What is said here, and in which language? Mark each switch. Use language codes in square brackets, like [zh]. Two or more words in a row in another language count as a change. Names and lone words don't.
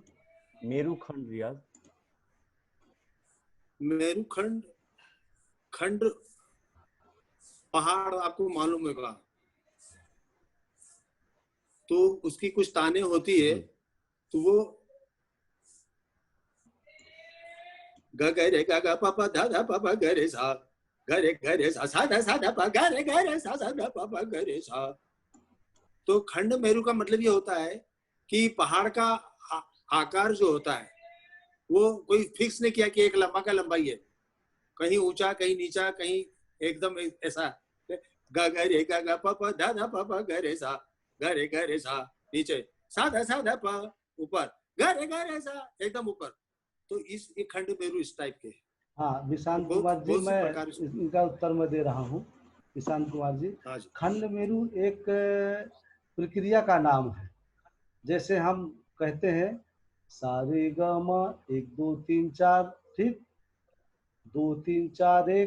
[hi] मेरुखंड रियाज? मेरुखंड खंड पहाड़ आपको मालूम होगा, तो उसकी कुछ ताने होती है, तो वो ग ग रे ग ग प प ध ध प प ग रे सा ग रे सा सा ध सा ध प ग रे सा सा ध प प ग रे सा। तो खंड मेरु का मतलब ये होता है कि पहाड़ का आकार जो होता है वो कोई फिक्स नहीं किया कि एक लंबा का लंबाई है, कहीं ऊंचा कहीं नीचा कहीं एकदम ऐसा। ग ग रे ग ग प प ध ध प प ग रे सा नीचे, सा ध प ऊपर, ग रे सा एकदम ऊपर। तो ये खंड मेरु इस टाइप के। हाँ विशांत कुमार जी, मैं इनका उत्तर मैं दे रहा हूँ। विशांत कुमार जी, खंड मेरु एक प्रक्रिया का नाम है। जैसे हम कहते हैं सारे ग म 1 2 3 4, ठीक, 2 3 4 1,